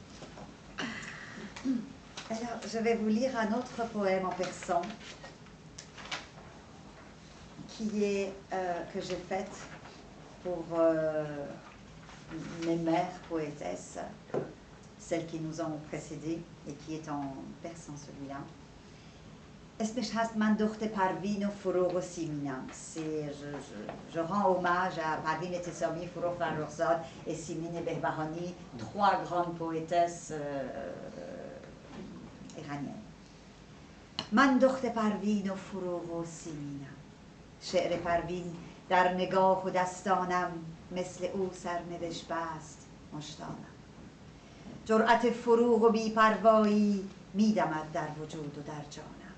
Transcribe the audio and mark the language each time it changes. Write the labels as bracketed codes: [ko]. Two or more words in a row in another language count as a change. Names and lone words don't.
[fr] Alors, je vais vous lire un autre poème en persan qui est, que j'ai fait pour mes mères poétesses, celles qui nous ont précédées, et qui est en persan celui-là. [fa] اسمش هست من دختر پروین و فروغ و سیمینم. [fr] Je rends hommage à Parvin Etesomi, Fourough Farrokhzad et Simine Behbahani, trois grandes poétesses iraniennes. [fa] من دختر پروین و فروغ و سیمینم. شعر پروین در نگاه و دستانم مثل او سرنوشت بست مشتانم. جرأت فروغ و بی‌پروایی می‌دمد در وجود و در جانم.